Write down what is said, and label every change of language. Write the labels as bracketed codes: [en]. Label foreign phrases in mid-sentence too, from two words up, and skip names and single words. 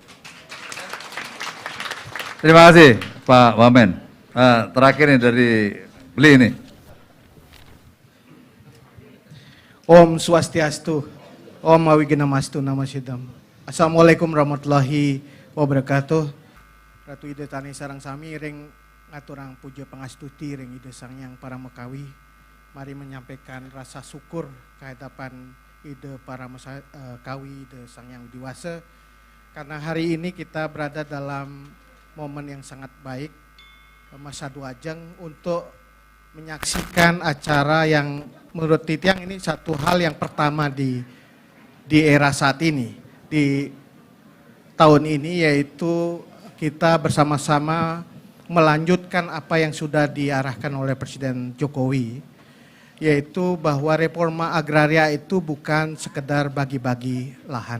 [id] Terima kasih Pak Wamen. Terakhir nih dari Beli ini. [ban] Om Swastiastu, Om Awigena-mastu Nama Sidam. [ar] Assalamualaikum warahmatullahi wabarakatuh. [ban] Ratu ide tani sarang sami ring ngaturang puja pangastuti ring ide sang yang para Mekawi. [id] Mari menyampaikan rasa syukur kehadapan ide para Kawi, [ban] ide sang yang dewasa. [id] Karena hari ini kita berada dalam momen yang sangat baik, masa Duajeng, untuk menyaksikan acara yang menurut Titiang ini satu hal yang pertama di era saat ini, di tahun ini, yaitu kita bersama-sama melanjutkan apa yang sudah diarahkan oleh Presiden Jokowi, yaitu bahwa reforma agraria itu bukan sekedar bagi-bagi lahan.